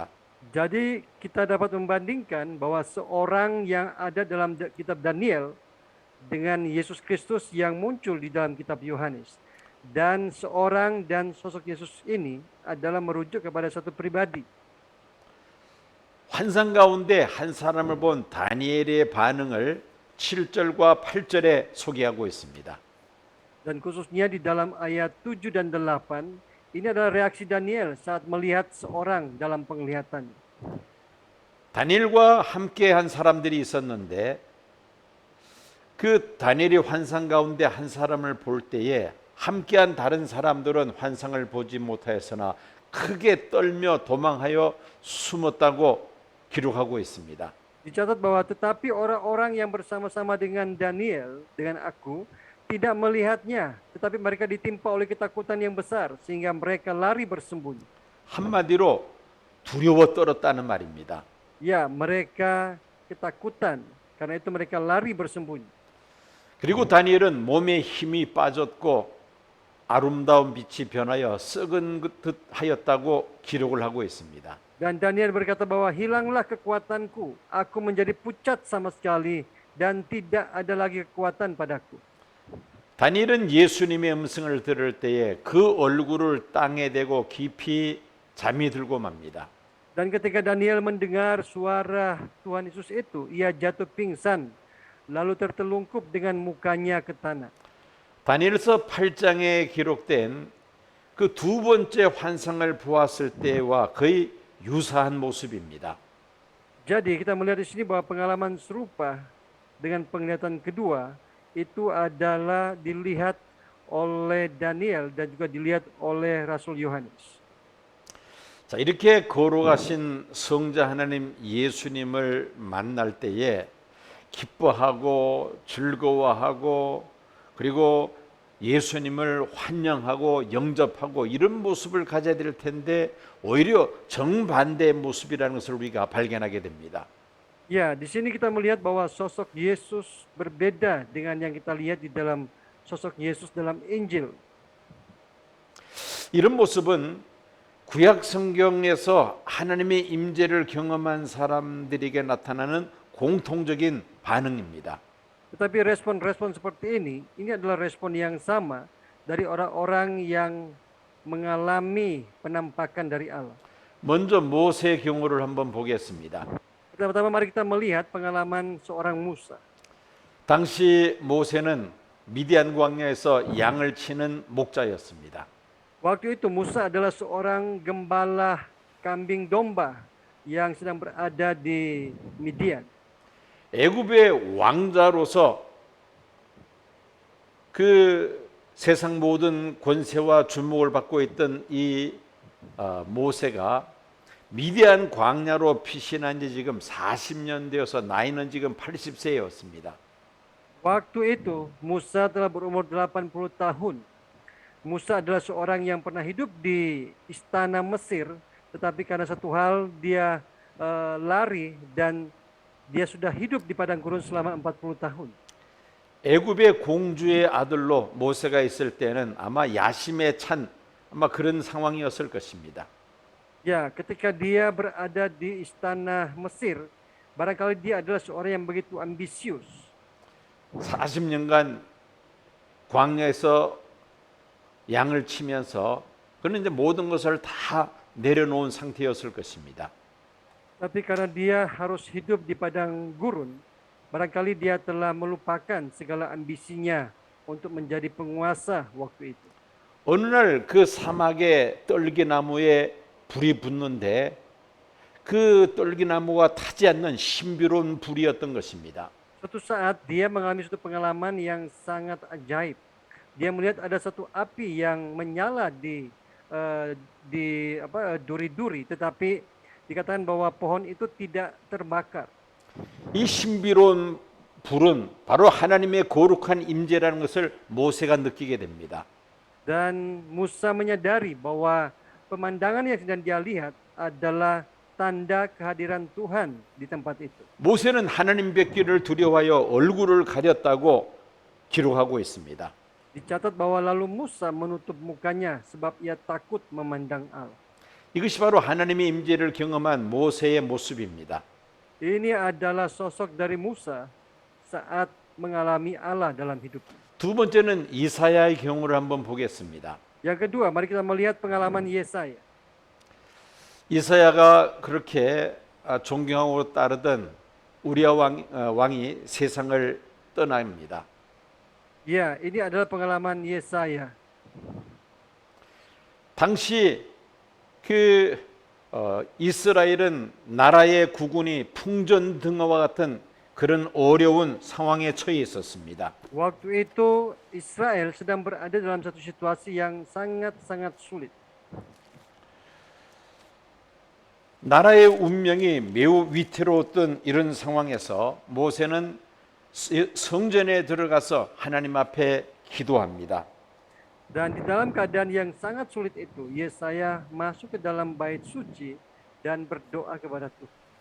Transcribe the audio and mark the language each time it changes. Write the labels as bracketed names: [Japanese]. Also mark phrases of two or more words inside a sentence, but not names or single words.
[Indonesian] Jadi kita dapat membandingkan bahwa seorang yang ada dalam kitab Daniel dengan Yesus Kristus yang muncul di dalam kitab Yohanes. Dan seorang dan sosok Yesus ini adalah merujuk kepada satu pribadi. [Korean] 환상 가운데 한 사람을 본 다니엘의 반응을 7절과 8절에 소개하고 있습니다. [Indonesian] Dan khususnya di dalam ayat 7 dan 8, ini adalah reaksi Daniel saat melihat seorang dalam penglihatannya. [Korean] 다니엘과 함께 한 사람들이 있었는데 그 다니엘이 환상 가운데 한 사람을 볼 때에 함께한 다른 사람들은 환상을 보지 못하였으나 크게 떨며 도망하여 숨었다고 기록하고 있습니다. [Indonesian] Dicatat bahwa tetapi orang-orang yang bersama-sama dengan Daniel, dengan aku, tidak melihatnya, tetapi mereka ditimpa oleh ketakutan yang besar sehingga mereka lari bersembunyi. [Korean] 한마디로 두려워 떨었다는 말입니다. [Indonesian] Ya, mereka ketakutan, karena itu mereka lari bersembunyi. [Korean] 그리고 다니엘은 몸에 힘이 빠졌고 아름다운 빛이 변하여 썩은 듯 하였다고 기록을 하고 있습니다. [Indonesian] Dan Daniel berkata bahwa hilanglah kekuatanku, aku menjadi pucat sama sekali dan tidak ada lagi kekuatan padaku. [Korean] 다니엘은 예수님의 음성을 들을 때에 그 얼굴을 땅에 대고 깊이 잠이 들고 맙니다. [Indonesian] Dan ketika Daniel mendengar suara Tuhan Yesus itu, ia jatuh pingsan, lalu tertelungkup dengan mukanya ke tanah. [Korean] 다니엘서 8장에 기록된 그 두 번째 환상을 보았을 때와 거의 유사한 모습입니다. [Indonesian] Jadi kita melihat di sini bahwa pengalaman serupa dengan penglihatan kedua itu adalah dilihat oleh Daniel dan juga dilihat oleh Rasul Yohanes. [Korean] 자, 이렇게 거룩하신 성자 하나님 예수님을 만날 때에 기뻐하고 즐거워하고 그리고 예수님을 환영하고 영접하고 이런 모습을 가져야 될 텐데 오히려 정반대의 모습이라는 것을 우리가 발견하게 됩니다. [Indonesian] Ya, di sini kita melihat bahwa sosok Yesus berbeda dengan yang kita lihat di dalam sosok Yesus dalam Injil. [Korean] 이런 모습은 구약 성경에서 하나님의 임재를 경험한 사람들에게 나타나는 공통적인 반응입니다. [Indonesian] Tetapi respon-respon seperti ini adalah respon yang sama dari orang-orang yang mengalami penampakan dari Allah. [Korean] 먼저 모세의 경우를 한번 보겠습니다. [Indonesian] Pertama-tama mari kita melihat pengalaman seorang Musa. [Korean] 당시 모세는 미디안 광야에서 양을 치는 목자였습니다. [Indonesian] Waktu itu Musa adalah seorang gembala kambing domba yang sedang berada di Midian. [Korean] 애굽의 왕자로서 그 세상 모든 권세와 주목을 받고 있던 이 모세가 미디안 광야로 피신한 지 지금 40년 되어서 나이는 지금 80세였습니다. [Indonesian] Waktu itu Musa telah berumur 80 tahun. Musa adalah seorang yang pernah hidup di istana Mesir, tetapi karena satu hal dia lari dan dia sudah hidup di padang gurun selama 40 tahun. [Korean] 애굽의 공주의 아들로 모세가 있을 때는 아마 야심에 찬 아마 그런 상황이었을 것입니다. [Indonesian] Ya, ketika dia berada di istana Mesir, barangkali dia adalah seorang yang begitu ambisius. [Korean] 40년간 광야에서 양을 치면서 그는 이제 모든 것을 다 내려놓은 상태였을 것입니다. [Indonesian] Tapi karena dia harus hidup di padang gurun, barangkali dia telah melupakan segala ambisinya untuk menjadi penguasa waktu itu. [Korean] 어느 날 그 사막에 떨기나무에 불이 붙는데 그 떨기나무가 타지 않는 신비로운 불이었던 것입니다. [Indonesian] Suatu saat dia mengalami suatu pengalaman yang sangat ajaib. Dia melihat ada satu api yang menyala di duri-duri, tetapi dikatakan bahwa pohon itu tidak terbakar. [Korean] 이 신비로운 불은 바로 하나님의 거룩한 임재라는 것을 모세가 느끼게 됩니다. [Indonesian] Dan Musa menyadari bahwa pemandangan yang sedang dia lihat adalah tanda kehadiran Tuhan di tempat itu. [Korean] 모세는 하나님 뵙기를 두려워하여 얼굴을 가렸다고 기록하고 있습니다. [Indonesian] Dicatat bahwa lalu Musa menutup mukanya sebab ia takut memandang Allah. [Korean] 이것이 바로 하나님의 임재를 경험한 모세의 모습입니다. [Indonesian] Ini adalah sosok dari Musa saat mengalami Allah dalam hidupnya. [Korean] 두 번째는 이사야의 경우를 한번 보겠습니다. [Indonesian] Yang kedua, mari kita melihat pengalaman Yesaya. [Korean] 이사야가 그렇게 존경하고 따르던 우리아 왕이 세상을 떠납니다. [Indonesian] Ya, ini adalah pengalaman Yesaya. [Korean] 당시 이스라엘은 나라의 국군이 풍전등화와 같은 그런 어려운 상황에 처해 있었습니다. [Indonesian] Waktu itu Israel sedang berada dalam satu situasi yang sangat-sangat sulit. [Korean] 나라의 운명이 매우 위태로웠던 이런 상황에서 모세는 성전에 들어가서 하나님 앞에 기도합니다. [Indonesian] Dan di dalam keadaan yang sangat sulit itu, Yesaya masuk ke dalam bait suci dan berdoa kepada Tuhan.